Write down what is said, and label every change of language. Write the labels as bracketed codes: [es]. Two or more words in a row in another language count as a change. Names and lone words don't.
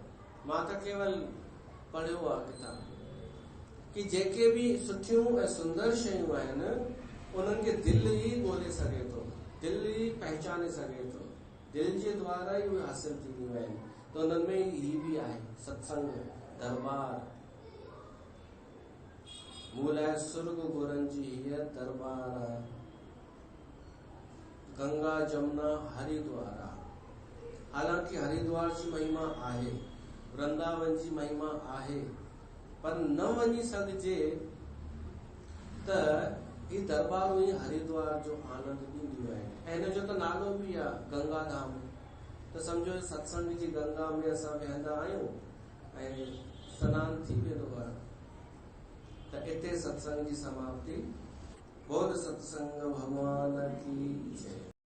[sd] मां त केवल पढ़ियो आहे किताब कि जेके बि सुठियूं ऐं सुंदर शयूं आहिनि उन्हनि खे दिल ई ॻोल्हे सघे थो, दिल ई पहचाने सघे थो, दिल जे द्वारा ई उहे हासिल थींदियूं आहिनि। त उन्हनि में ही बि आहे सत्संग दरबार। मूं लाइ सुर्ग गुरनि जी हीअ दरबार आहे। गंगा जमुना हरिद्वार आहे। हालांकि हरिद्वार जी महिमा आहे, वृंदावन जी महिमा आहे, पर न वञी सघिजे त ही दरबारूं ई हरिद्वार जो आनंद ॾींदियूं आहिनि। ऐं हिन जो त नालो बि आहे गंगा धाम। त सम्झो सत्संग जी गंगा में असां वेहंदा आहियूं ऐं सनानु थी वेंदो आहे। त इते सत्संग जी समाप्ति। [hi] बोल सत्संग भगवान की जय।